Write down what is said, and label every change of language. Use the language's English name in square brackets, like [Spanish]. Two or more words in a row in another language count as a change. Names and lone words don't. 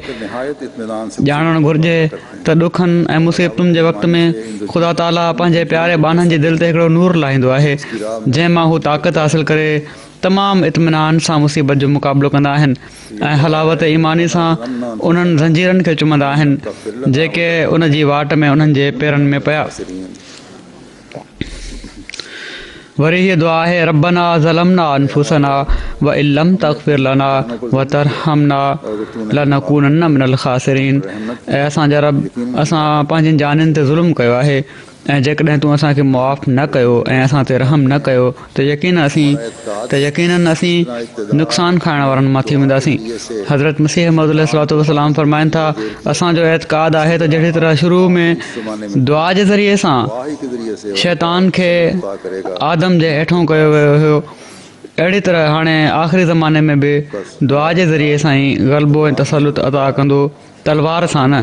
[Urdu] نہایت اطمینان سے [Sindhi] ॼाणणु घुरिजे त ॾुखनि ऐं मुसीबतुनि जे वक़्त में ख़ुदा ताला पंहिंजे प्यारे बाननि जी दिलि ते हिकिड़ो नूर लाहींदो आहे जंहिं मां हू ताक़त हासिलु करे तमामु इत्मीनान सां मुसीबत जो मुक़ाबिलो कंदा आहिनि ऐं हलावत ईमानी सां उन्हनि ज़ंजीरनि खे चुमंदा आहिनि जेके उन जी वाट में उन्हनि जे पेरनि में पिया। वरी हीअ दुआ आहे, [Arabic] ربنا ظلمنا أنفسنا وإن لم تغفر لنا وترحمنا لنكونن من الخاسرين, [Sindhi] ऐं असांजा रब असां पंहिंजी जानियुनि ते ज़ुल्म कयो आहे ऐं जेकॾहिं तूं असांखे मुआफ़ न कयो ऐं असां ते रहम न कयो त यकीनन असीं नुक़सानु खाइण वारनि मां थी वेंदासीं। हज़रत मसीह मौद अलैहिस्सलाम फरमाइनि था असांजो एतिक़ाद आहे त जहिड़ी तरह शुरू में दुआ जे ज़रिए सां शैतान खे आदम जे हेठों कयो वियो हुयो, अहिड़ी तरह हाणे आख़िरी ज़माने में बि दुआ जे ज़रिए सां ई ग़लबो ऐं तसलुत अता कंदो, तलवार सां न।